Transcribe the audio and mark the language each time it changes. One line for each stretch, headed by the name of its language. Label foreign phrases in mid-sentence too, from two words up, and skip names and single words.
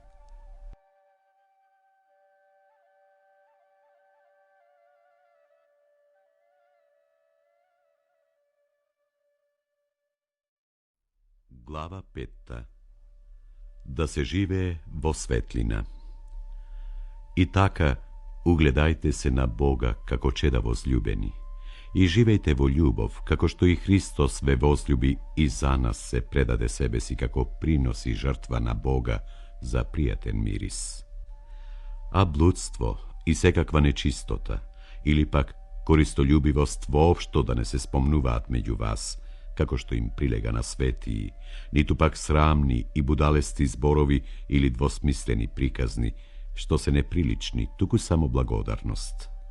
Macedonian: Глава 5. Да се живее во светлина. И така, угледајте се на Бога како чеда возљубени i živejte vo ljubov, kako što i Hristos sve возлюbi i za nas se predade sebe si kako prinosi žrtva na Boga za prijaten miris. A bludstvo i sekakva nečistota, ili pak koristoljubivost voopšto da ne se spomnuvat među vas, kako što im prilega na svetiji, nitu pak sramni i budalesti zborovi ili dvosmisleni prikazni, što se neprilični, tuku samo blagodarnost.